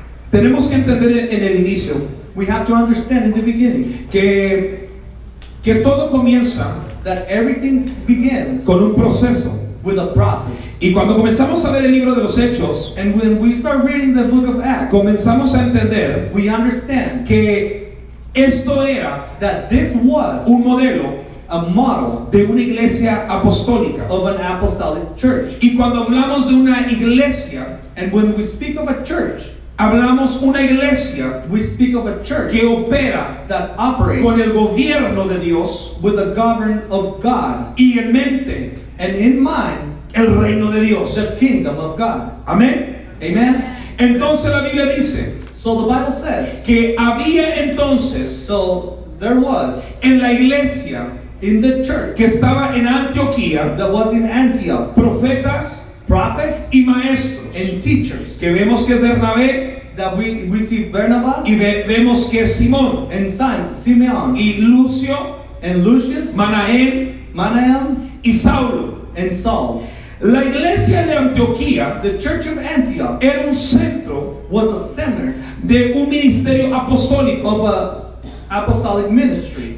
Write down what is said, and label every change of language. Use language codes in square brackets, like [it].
[es] Tenemos que entender en el inicio [en] We have to understand in the beginning [es] que todo comienza [en] that everything begins [es] con un proceso. [en] with a process. [es] Y cuando comenzamos a ver el libro de los Hechos, [en] And when we start reading the book of Acts, [es] comenzamos a entender [en] we understand [es] que esto era [en] that this was [es] un modelo [en] a model [es] de una iglesia apostólica. [en] of an apostolic church. [es] Y cuando hablamos de una iglesia, [en] And when we speak of a church, [es] hablamos una iglesia [en] we speak of a church [es] que opera [en] that operates [es] con el gobierno de Dios [en] with the government of God [es] y en mente [en] and in mind [es] el reino de Dios. [en] the kingdom of God. [es] Amén. [en] Amen? [es] Entonces la Biblia dice [en] So the Bible says, [es] que había entonces [en] so there was [es] en la iglesia [en] in the church [es] que estaba en Antioquía [en] that was in Antioch [es] profetas [en] prophets [es] y maestros, [en] and teachers, [es] que vemos que es Bernabé [en] that we see Barnabas [es] y vemos que es Simón [en] and Simeon [es] y Lucio, [en] and Lucius, [es] Manaén [en] Manaam [es] y Saulo. [en] and Saul. [es] La iglesia de Antioquía [en] The church of Antioch [es] era un centro [en] was a center [es] de un ministerio apostólico. [en] of a apostolic ministry.